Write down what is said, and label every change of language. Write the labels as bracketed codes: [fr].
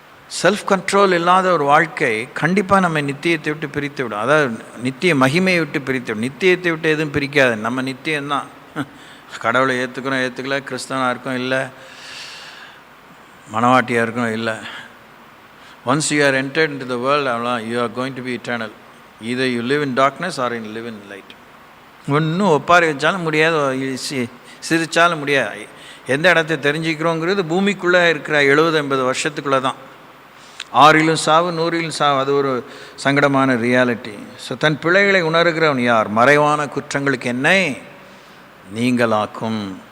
[ta] Self control இல்லாத ஒரு வாழ்க்கை கண்டிப்பாக நம்ம நித்தியத்தை விட்டு பிரித்து விடும். அதாவது நித்திய மகிமையை விட்டு பிரித்து விடும். நித்தியத்தை விட்டு எதுவும் பிரிக்காது. நம்ம நித்தியம்தான். கடவுளை ஏற்றுக்கிறோம், ஏற்றுக்கல, கிறிஸ்தவனாக இருக்கும் இல்லை, மனவாட்டியாக இருக்கும் இல்லை. [en] Once you are entered into the world, அவ்வளோ you are going to be eternal. either you live in darkness or you live in light. [ta] ஒன்றும் ஒப்பாரி வச்சாலும் முடியாது, சிரித்தாலும் முடியாது. எந்த இடத்த தெரிஞ்சுக்கிறோங்கிறது பூமிக்குள்ளே இருக்கிற 70-80 வருஷத்துக்குள்ளே தான். 6 சாவு 100 சாவு, அது ஒரு சங்கடமான ரியாலிட்டி. ஸோ தன் பிழைகளை உணர்கிறவன் யார்? மறைவான குற்றங்களுக்கு என்னை நீங்களாக்கும்.